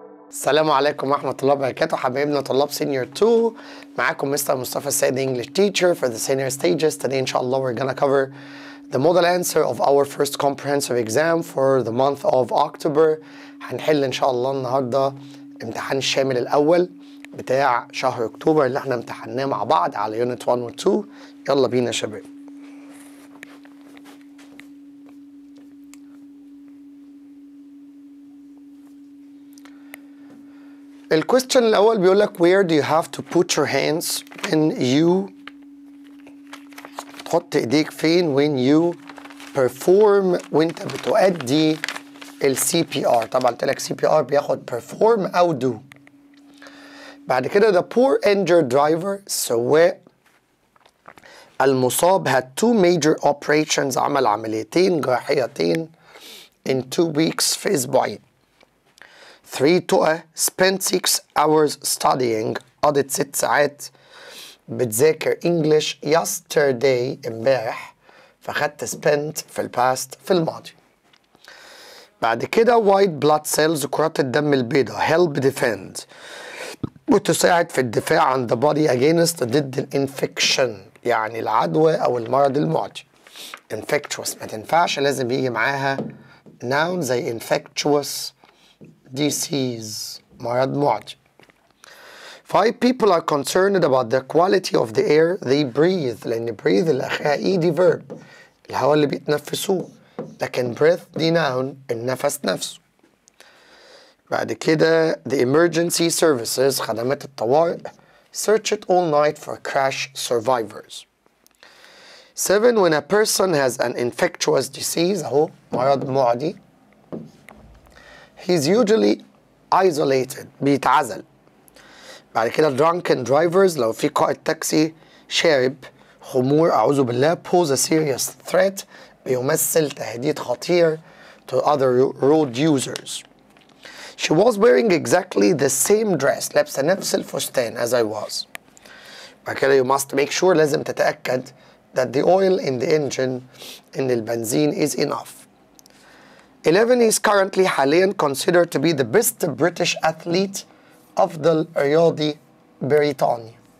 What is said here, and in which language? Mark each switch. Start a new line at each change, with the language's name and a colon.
Arabic: السلام عليكم ورحمة الله وبركاته حبايبنا طلاب سينيور 2. معاكم مستر مصطفى السيد
English: English teacher for the senior stages. Today inshallah we're gonna cover the model answer of our first comprehensive exam for the month of October.
Arabic: هنحل ان شاء الله النهارده امتحان الشامل الأول بتاع شهر أكتوبر اللي احنا امتحناه مع بعض على يونت 1 و 2. يلا بينا يا شباب. الكويستشن الأول بيقول لك
English: where do you have to put your hands when you
Arabic: تحط ايديك فين
English: when you perform
Arabic: وانت بتؤدي ال
English: CPR.
Arabic: طبعا قلت لك CPR بياخد perform أو do. بعد كده
English: the poor injured driver
Arabic: السواق المصاب
English: had two major operations
Arabic: عمل عمليتين جراحيتين
English: in 2 weeks
Arabic: في أسبوعين. 3 توأة
English: spent 6 hours studying
Arabic: قضت 6 ساعات بتذاكر
English: English yesterday
Arabic: امبارح فخدت spent في الباست في الماضي. بعد كده
English: white blood cells
Arabic: كرات الدم البيضاء
English: help defend
Arabic: وتساعد في الدفاع عن
English: the body against
Arabic: ضد الانفكشن يعني العدوى أو المرض المعدي. infectious ما تنفعش لازم يجي معاها noun زي infectious disease مرض معدي.
English: 5 people are concerned about the quality of the air they breathe لأن breathe
Arabic: اللي آخرها
English: E دي verb
Arabic: الهواء اللي بيتنفسوه لكن
English: breath دي noun
Arabic: النفس نفسه. بعد كده
English: the emergency services
Arabic: خدمات الطوارئ
English: searched all night for crash survivors. 7 when a person has an infectious disease
Arabic: أهو مرض معدي
English: he's usually isolated
Arabic: بيتعزل. بعد كده
English: drunken drivers
Arabic: لو في قائد تاكسي شارب خمور أعوذ بالله
English: pose a serious threat
Arabic: بيمثل تهديد خطير
English: to other road users. She was wearing exactly the same dress
Arabic: لابسة نفس الفستان
English: as I was.
Arabic: بعد كده
English: you must make sure
Arabic: لازم تتأكد
English: that the oil in the engine
Arabic: إن البنزين
English: is enough. 11 is currently
Arabic: حاليا
English: considered to be the best British athlete
Arabic: أفضل رياضي بريطاني.